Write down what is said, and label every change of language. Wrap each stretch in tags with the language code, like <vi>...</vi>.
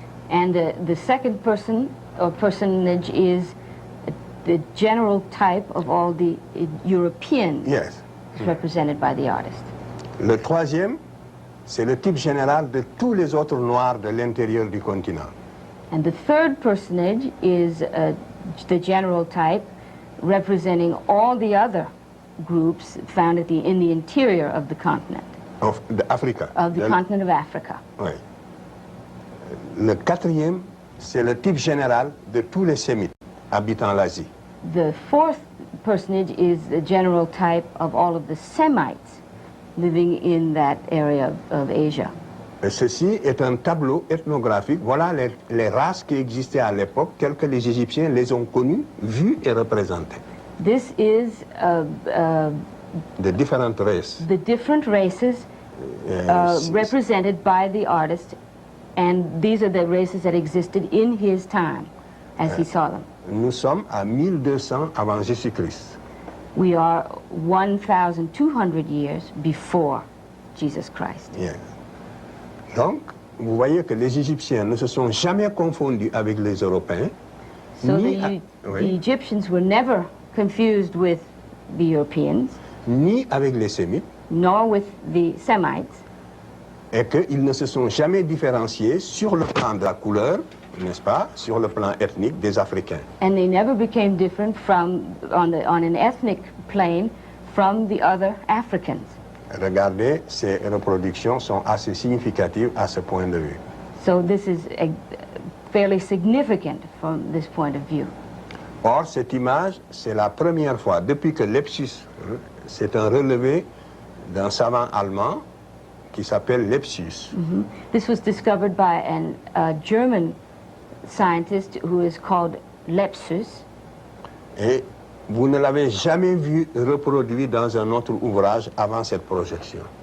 <en>And the second person or personage is the general type of all the Europeans represented by the artist.</en> <fr>Le troisième, c'est le type général de tous les autres noirs de l'intérieur du continent.</fr> <en>And the third personage is the general type representing all the other groups found in the interior of the continent. Of Africa. Of the continent of Africa.</en> <fr>Oui. Le quatrième, c'est le type général de tous les Sémites habitant l'Asie.</fr> <en>The fourth personage is the general type of all of the Semites living in that area of Asia.</en> <fr>Et ceci est un tableau ethnographique. Voilà les races qui existaient à l'époque, telles que les Égyptiens les ont connues, vues et représentées.</fr> <en>This is the different races. The different races represented by the artist, and these are the races that existed in his time as he saw them.</en> <fr>Nous sommes à 1200 avant Jésus-Christ.</fr> <en>We are 1,200 years before Jesus Christ. Yeah.</en> <fr>Donc, vous voyez que les Égyptiens ne se sont jamais confondus avec les Européens.</fr> <en>So the Egyptians were never confused with the Europeans.</en> <fr>Ni avec les Sémites.</fr> <en>Nor with the Semites.</en> <fr>Et qu'ils ne se sont jamais différenciés sur le plan de la couleur, n'est-ce pas, sur le plan ethnique des Africains.</fr> <en>And they never became different on an ethnic plane from the other Africans.</en> <fr>Regardez, ces reproductions sont assez significatives à ce point de vue.</fr> <en>So this is fairly significant from this point of view.</en> <fr>Or, cette image, c'est la première fois, depuis que Lepsius, c'est un relevé d'un savant allemand qui s'appelle Lepsius.</fr> <en>This was discovered by a German scientist who is called Lepsius.</en> <fr>Et vous ne l'avez jamais vu reproduit dans un autre ouvrage avant cette projection.</fr>